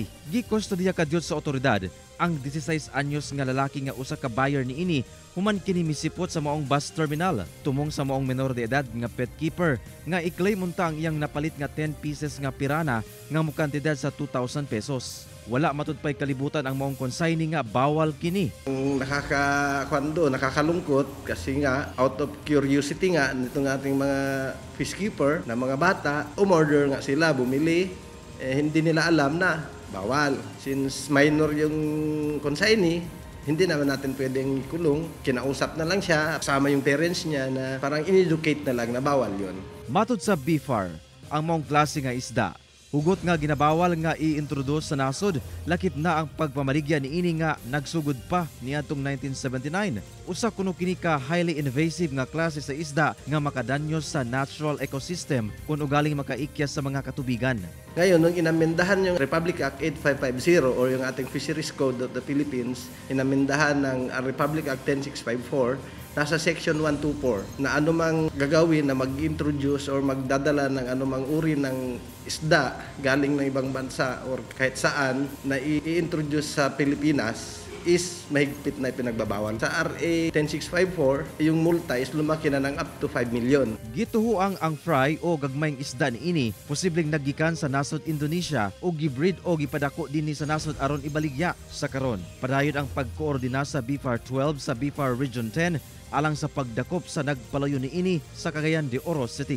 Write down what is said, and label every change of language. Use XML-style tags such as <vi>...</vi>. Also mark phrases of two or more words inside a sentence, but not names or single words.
<ceb>Gikustodiya kadyot sa otoridad ang 16 anyos nga lalaki nga usa ka buyer niini human kini misipot sa maong bus terminal tumong sa maong menor de edad nga</ceb> <en>pet keeper</en> <ceb>nga i-claim unta ang iyang napalit nga</ceb> <en>10 pieces</en> <ceb>nga pirana nga mukantidad sa 2,000 pesos. Wala matud pay kalibutan ang maong consignee nga bawal kini.</ceb> <tl>Nakakalungkot kasi nga</tl> <en>out of curiosity</en> <tl>nga nitong ating mga fishkeeper na mga bata, umorder nga sila, bumili, hindi nila alam na bawal. Since minor yung consignee, hindi naman natin pwedeng kulong. Kinausap na lang siya, kasama yung parents niya na parang in-educate na lang na bawal yun.</tl> <ceb>Matud sa BIFAR, ang maong klase nga isda Hugot nga ginabawal nga i-introduce sa nasod, lakip na ang pagpamaligya ni ini nga nagsugod pa niadtong 1979. Usa kuno kini ka</ceb> <en>highly invasive</en> <ceb>nga klase sa isda nga makadanyos sa</ceb> <en>natural ecosystem</en> <ceb>kung ugaling makaikyas sa mga katubigan.</ceb> <tl>Ngayon, nung inamendahan yung Republic Act 8550 o yung ating Fisheries Code of the Philippines, inamendahan ng Republic Act 10654, nasa Section 124 na anumang gagawin na mag-introduce or magdadala ng anumang uri ng isda galing ng ibang bansa or kahit saan na i-introduce sa Pilipinas is mahigpit na pinagbabawal. Sa RA 10654, yung multa is lumaki na ng</tl> <en>up to 5 million.</en> <ceb>Gituhuang ang fry o gagmayng isda niini posibleng naggikan sa nasod Indonesia o gibreed o gipadako dinhi sa nasod aron ibaligya sa karon. Padayon ang pagkoordina sa BFAR 12 sa BFAR Region 10 alang sa pagdakop sa nagpalayo niini sa Cagayan de Oro City.</ceb>